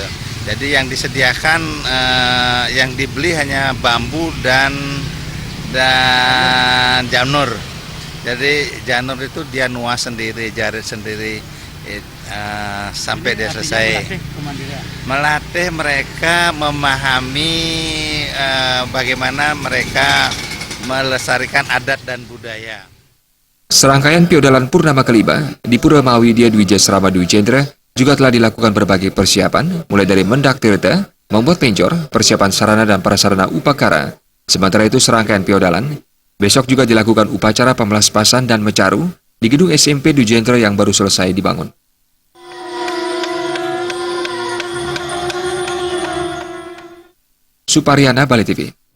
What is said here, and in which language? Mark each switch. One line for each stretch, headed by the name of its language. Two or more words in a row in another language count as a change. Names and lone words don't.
Indonesian: Jadi yang disediakan, yang dibeli hanya bambu dan janur. Jadi janur itu dia nuas sendiri, jarit sendiri sampai dia selesai. Melatih mereka memahami bagaimana mereka melestarikan adat dan budaya. Serangkaian piodalan purnama kelima di Pura Mahawidya Dwi Jasrama Dwi Jendra juga telah dilakukan berbagai persiapan, mulai dari mendak tirta, membuat pencor, persiapan sarana dan prasarana upakara. Sementara itu serangkaian piodalan, besok juga dilakukan upacara pemelaspasan dan mecaru di gedung SMP Dwi Jendra yang baru selesai dibangun. Supariana, Bali TV.